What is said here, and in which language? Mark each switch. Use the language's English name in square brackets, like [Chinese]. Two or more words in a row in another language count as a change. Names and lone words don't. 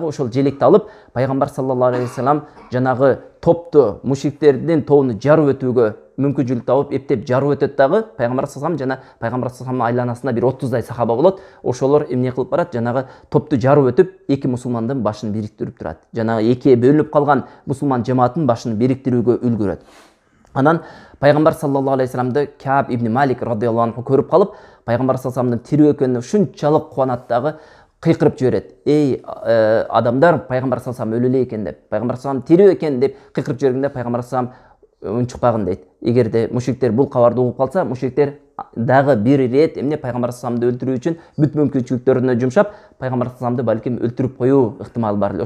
[Kyrgyz] Ошол желекти алып пайгамбар [Arabic] صلى الله عليه وسلم [Kyrgyz] жанагы топту, мушриктердин тобуну жарып өтүүгө мүмкүнчүлүк табып, эптеп жарып өтөт дагы. Пайгамбар [Arabic] صلى الله عليه وسلم [Kyrgyz] жана пайгамбар [Arabic] صلى الله عليه وسلم [Kyrgyz] айланасында бир 30дай сахаба болот. Ошолор эмне кылып барат? Жанагы топту жарып өтүп, эки мусулмандын башын бириктирип турат. Жанагы экиге бөлүнүп калган мусулман жамааттын башын бириктирүүгө үлгүрөт. Анан пайгамбар [Arabic] صلى الله عليه وسلم [Kyrgyz] Кааб ибн Малик [Arabic] رضي الله عنه [Kyrgyz] көрүп калып, пайгамбар [Arabic] صلى الله عليه وسلم [Kyrgyz] тирүү экөнүнө ушунчалык кубанат дагы, кыйкырып жиберет: "Эй адамдар, пайгамбар [Arabic] صلى الله عليه وسلم [Kyrgyz] өлө эле экен" деп. Пайгамбар [Arabic] صلى الله عليه وسلم [Kyrgyz] тирүү экен деп кыйкырып жибергенде пайгамбар [Arabic] صلى الله عليه وسلم [Kyrgyz] унчукпагын дейт. Эгерде мушриктер бул кабарды угуп калса, мушриктер дагы бир рет эмне пайгамбар [Arabic] صلى الله عليه وسلم [Kyrgyz] өлтүрүү үчүн бүт мүмкүнчүлүктөрүнө жумшап, пайгамбар [Arabic] صلى الله عليه وسلم [Kyrgyz] балким өлтүрүп коюу ыктымалы бар эле.